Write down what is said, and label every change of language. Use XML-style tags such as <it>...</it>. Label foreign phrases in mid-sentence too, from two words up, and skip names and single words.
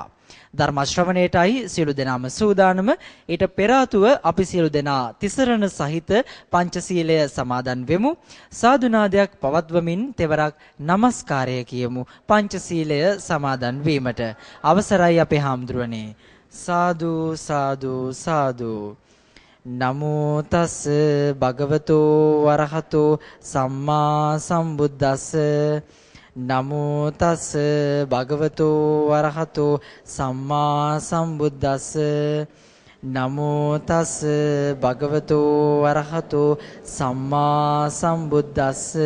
<si>ධර්ම ශ්‍රවණයටයි සියලු දෙනාම සූදානම. ඊට පෙර ආතුව අපි සියලු දෙනා තිසරණ සහිත පංචශීලය සමාදන් වෙමු. සාදුනාදයක් පවත්වමින් තෙවරක් নমස්කාරය කියමු පංචශීලය සමාදන් වීමට. අවසරයි අපේ හාමුදුරනේ. සාදු සාදු සාදු.</si> <pi>නමෝ තස් භගවතෝ වරහතෝ සම්මා සම්බුද්දස්ස නමෝ තස් භගවතෝ වරහතෝ සම්මා සම්බුද්දස්ස නමෝ තස් භගවතෝ වරහතෝ සම්මා සම්බුද්දස්ස.</pi>